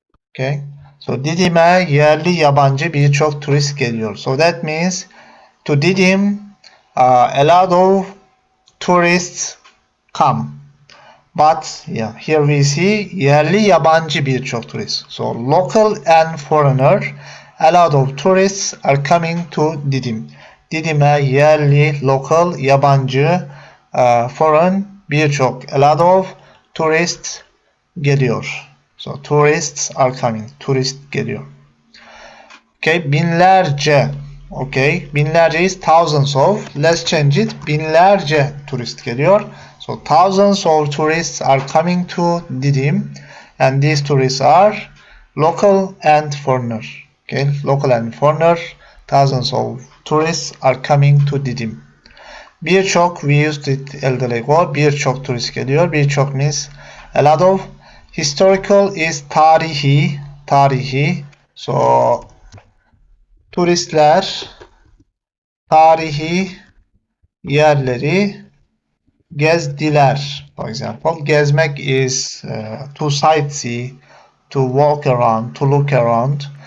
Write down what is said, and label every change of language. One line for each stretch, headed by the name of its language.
English: Okay. So
Turkish: Didim'e yerli yabancı birçok turist geliyor.
English: So that means to Didim a lot of tourists come. But yeah, here we see
Turkish: yerli yabancı birçok turist.
English: So local and foreigner, a lot of tourists are coming to Didim. Didim'e yerli, local, yabancı, foreign birçok, a lot of tourists geliyor. So tourists are coming.
Turkish: Turist geliyor.
English: Okay, binlerce. Okay, binlerce is thousands of. Let's change it.
Turkish: Binlerce turist geliyor.
English: So thousands of tourists are coming to Didim, and these tourists are local and foreigner. Okay, local and foreigner. Thousands of tourists are coming to Didim.
Turkish: Birçok,
English: we used it
Turkish: elde Lego. Birçok turist geliyor.
English: Birçok means a lot of. Historical is tarihi.
Turkish: So turistler tarihi yerleri gezdiler.
English: For example, gezmek is to sightsee, to walk around, to look around.